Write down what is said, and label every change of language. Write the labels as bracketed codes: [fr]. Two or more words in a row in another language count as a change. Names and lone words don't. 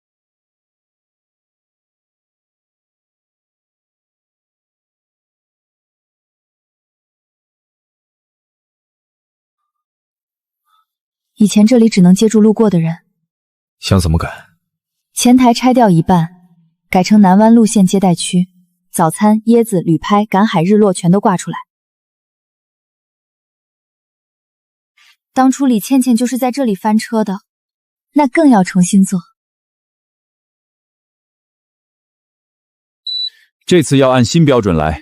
[zh] 以前这裡只能接住路過的人，想怎麼改？前台拆掉一半，改成南灣路線接待區，早餐、椰子、旅拍、趕海、日落全都掛出來。當初李倩倩就是在這裡翻車的，那更要重新做。這次要按新標準來。